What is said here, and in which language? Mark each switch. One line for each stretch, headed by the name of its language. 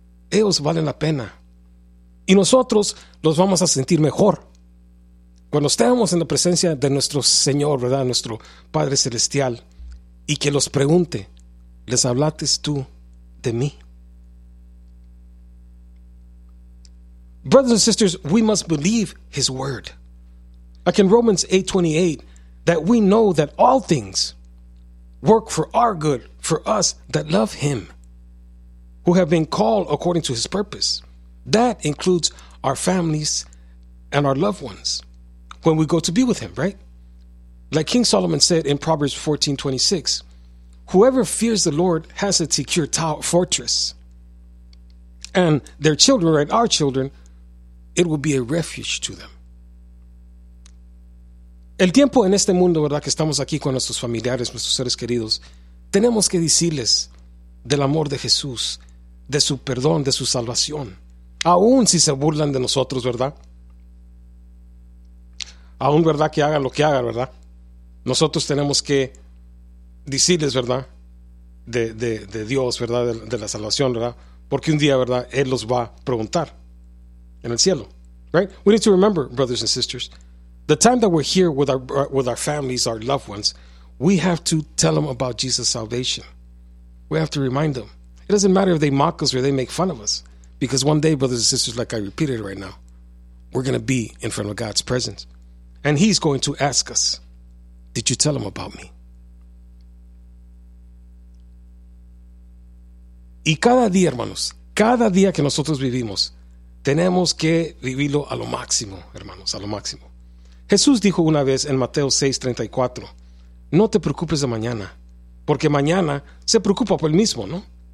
Spanish: Ellos valen la pena. Y nosotros los vamos a sentir mejor cuando estemos en la presencia de nuestro Señor, ¿verdad? Nuestro Padre Celestial, y que los pregunte, ¿les hablaste tú de mí?
English: Brothers and sisters, we must believe His word. Like in Romans 8:28, that we know that all things work for our good, for us that love Him, who have been called according to His purpose. That includes our families and our loved ones when we go to be with Him, right? Like King Solomon said in Proverbs 14:26, whoever fears the Lord has a secure fortress, and their children, right, our children, it will be a refuge to them.
Spanish: El tiempo en este mundo, ¿verdad?, que estamos aquí con nuestros familiares, nuestros seres queridos, tenemos que decirles del amor de Jesús, de su perdón, de su salvación. Aún si se burlan de nosotros, ¿verdad? Aún, ¿verdad?, que hagan lo que hagan, ¿verdad? Nosotros tenemos que decirles, ¿verdad?, de Dios, ¿verdad?, de la salvación, ¿verdad? Porque un día, ¿verdad?, Él los va a preguntar en el cielo, right?
English: We need to remember, brothers and sisters, the time that we're here with our families, our loved ones, we have to tell them about Jesus' salvation. We have to remind them. It doesn't matter if they mock us or they make fun of us, because one day, brothers and sisters, like I repeated right now, we're going to be in front of God's presence. And He's going to ask us, did you tell them about me?
Spanish: Y cada día, hermanos, cada día que nosotros vivimos, tenemos que vivirlo a lo máximo, hermanos, a lo máximo. Jesús dijo una vez en Mateo 6:34, no te preocupes de mañana, porque mañana se preocupa por él mismo, ¿no?